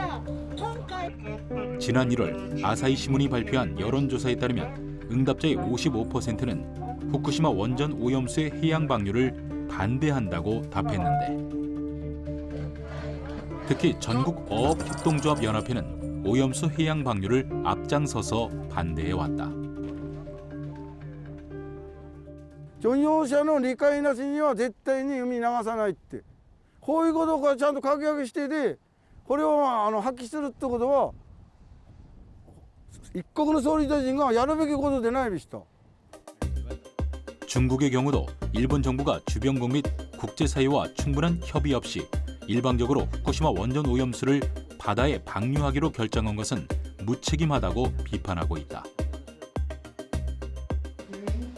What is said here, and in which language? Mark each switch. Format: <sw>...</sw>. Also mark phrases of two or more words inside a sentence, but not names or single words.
<ko>지난 1월 아사히 신문이 발표한 여론조사에 따르면 응답자의 55%는 후쿠시마 원전 오염수의 해양 방류를 반대한다고 답했는데 특히 전국어업협동조합연합회는 오염수 해양 방류를 앞장서서 반대해왔다.</ko> <ja>漁業者の理解なしには絶対に海に流さないって、こういうことがちゃんと書き上げしてて、これを発揮するってことは一国の総理大臣がやるべきことでないでした。</ja> <ko>중국의 경우도 일본 정부가 주변국 및 국제사회와 충분한 협의 없이 일방적으로 후쿠시마 원전 오염수를 바다에 방류하기로 결정한 것은 무책임하다고 비판하고 있다.</ko>